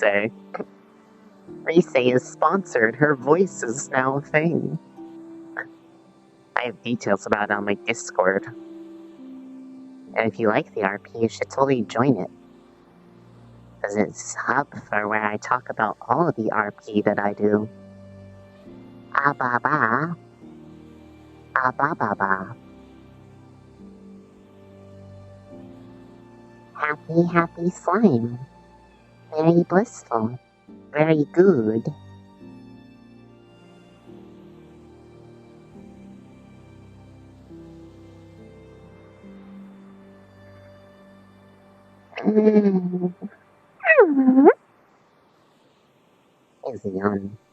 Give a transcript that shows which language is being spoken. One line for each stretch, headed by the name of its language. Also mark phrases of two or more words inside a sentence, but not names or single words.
English: Rise is sponsored. Her voice is now a thing. I have details about it on my Discord. And if you like the RP, you should totally join it. Because it's a hub for where I talk about all of the RP that I do. Ah ba ba. Ah ba ba ba. Happy, happy slime. Very blissful. Very good. Is he on?